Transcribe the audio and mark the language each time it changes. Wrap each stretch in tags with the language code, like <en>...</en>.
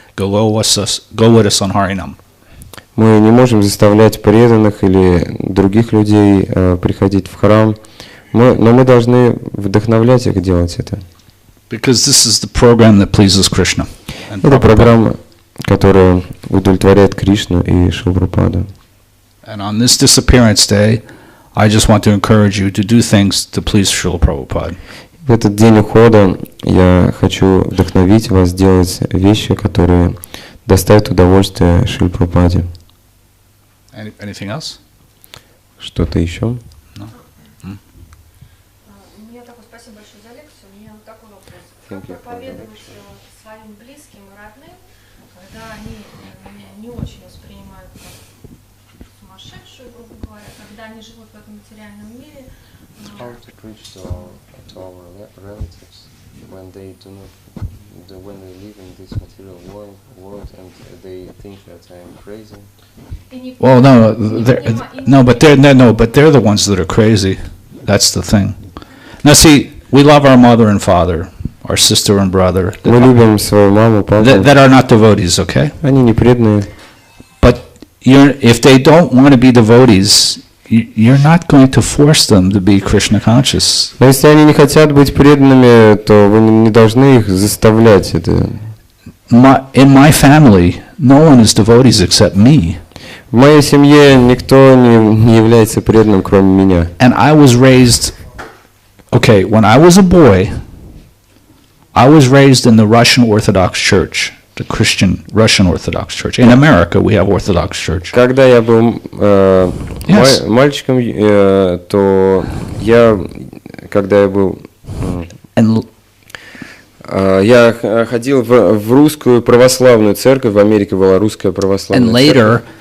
<en>Go with us on Harinam.</en> <ru>Мы не можем заставлять преданных или других людей приходить в храм, но мы должны вдохновлять их делать это.</ru> <en>Because this is the program that pleases Krishna.</en> <ru>Это программа, которая удовлетворяет Кришну и Шрилу Прабхупаду.</ru> <en>And on this disappearance day, I just want to encourage you to do things to please Шрила Prabhupada.</en> <ru>В этот день ухода я хочу вдохновить вас делать вещи, которые доставят удовольствие Шриле Прабхупаде.</ru> <en>Anything else?</en> <ru>Что-то еще?</ru> <en>No?</en> <ru>Мне такой, спасибо большое за лекцию. У меня вот такой вопрос. Как проповедовать своим близким и родным, когда они меня не очень воспринимают как сумасшедшую, грубо говоря, когда они живут в этом материальном мире?</ru> <en>How to preach to our relatives when they when they live in this material world and they think that I am crazy. Well, but they're the ones that are crazy. That's the thing. Now, see, we love our mother and father, our sister and brother.</en> <ru>Мы любим свою маму, папу.</ru> <en>That are not devotees, okay?</en> <ru>Они не преданные.</ru> <en>But if they don't want to be devotees, you're not going to force them to be Krishna conscious.</en> <ru>Но если они не хотят быть преданными, то вы не должны их заставлять это.</ru> <en>In my family, no one is devotees except me.</en> <ru>В моей семье никто не является преданным, кроме меня.</ru> <en>And I was raised, okay, when I was a boy, I was raised in the Russian Orthodox Church, the Christian Russian Orthodox Church. In America, we have Orthodox Church.</en> <ru>Когда я был мальчиком, то когда я был, я ходил в русскую православную церковь. В Америке была русская православная церковь.</ru>